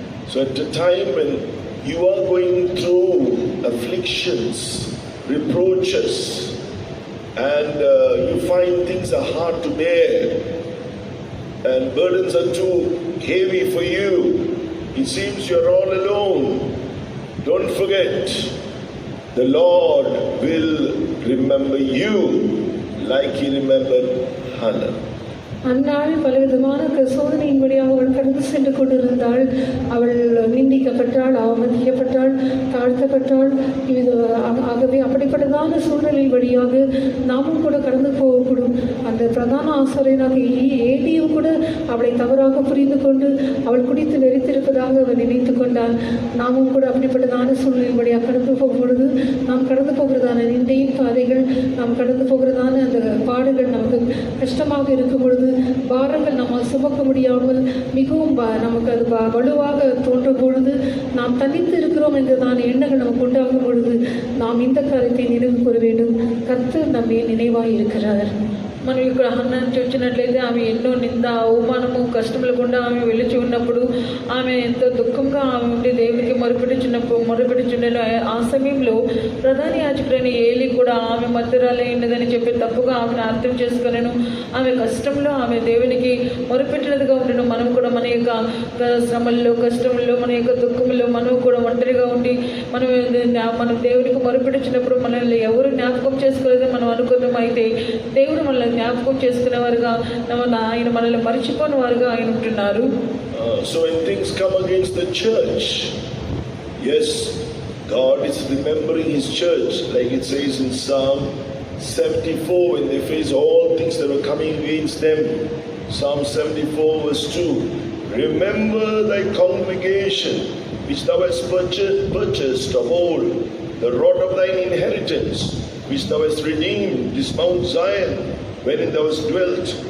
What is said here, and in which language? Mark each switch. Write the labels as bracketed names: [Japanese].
[English] So at a time when you are going through afflictions, reproaches, and you find things are hard to bear and burdens are too heavy for you, it seems you're all alone, don't forget, the Lord will remember you like He remembered Hannah. [Tamil] அந்நாள் பலவிதமான சோதனையின்படியாக அவள் கடந்து சென்று கொண்டிருந்தாள். அவள் நிந்திக்கப்பட்டாள், அவமதிக்கப்பட்டாள், தாழ்த்தப்பட்டாள். ஆகவே அப்படிப்பட்டதான சூழ்நிலை வழியாக நாமும் கூட கடந்து போகக்கூடும். அந்த பிரதான ஆசிரியராக ஏலியும் கூட அவளை தவறாக புரிந்து கொண்டு அவள் குடித்து வெறித்திருப்பதாக அவள் நினைத்து கொண்டாள். நாமும் கூட அப்படிப்பட்டதான சூழ்நிலை வழியாக கடந்து போகும் பொழுது நாம் கடந்து போகிறதான நிந்தையின் பாதைகள், நாம் கடந்து போகிறதான அந்த பாடுகள் நமக்கு கஷ்டமாக இருக்கும் பொழுது, பாரங்கள் நம்மால் சுமக்க முடியாமல் மிகவும் நமக்கு அது வலுவாக தோன்றும் பொழுது, நாம் தனித்து இருக்கிறோம் என்றதான எண்ணங்கள் நமக்கு உண்டாகும் பொழுது நாம் இந்த காரியத்தை நினைவு கூற வேண்டும். கர்த்தர் நம்மை நினைவாய் இருக்கிறார். [Telugu] మనం ఇక్కడ హన్నాను చూసినట్లయితే ఆమె ఎన్నో నింద, అవమానము, కష్టములు గుండా ఆమె వెలిచి ఉన్నప్పుడు ఆమె ఎంతో దుఃఖంగా ఆమె ఉండి దేవునికి మొరపెట్టుచుండెను. ఆ సమయంలో ప్రధాన యాజకుడైన ఏలీ కూడా ఆమె మధ్యరాలే ఉన్నదని చెప్పి తప్పుగా ఆమెను అర్థం చేసుకునేను. ఆమె కష్టంలో ఆమె దేవునికి మొరపెట్టినదిగా ఉండను. మనం కూడా మన యొక్క శ్రమల్లో, కష్టముల్లో, మన యొక్క దుఃఖంలో మనం కూడా ఒంటరిగా ఉండి మనం దేవునికి మొరపెట్టుచున్నప్పుడు మనల్ని ఎవరు జ్ఞాపకం చేసుకోలేదో మనం అనుకున్నాం. అయితే దేవుడు మనల్ని జ్ఞాపకం చేసుకునేవారుగా, ఆయన మనల్ని మర్చిపోని వారుగా ఆయన ఉంటున్నారు. [English] So when things come against the church, yes, God is remembering His church, like it says in Psalm 74, when they face all things that were coming against them. Psalm 74 verse 2, remember thy congregation which thou hast purchased of old, the rod of thine inheritance which thou hast redeemed, this Mount Zion, wherein thou hast dwelt.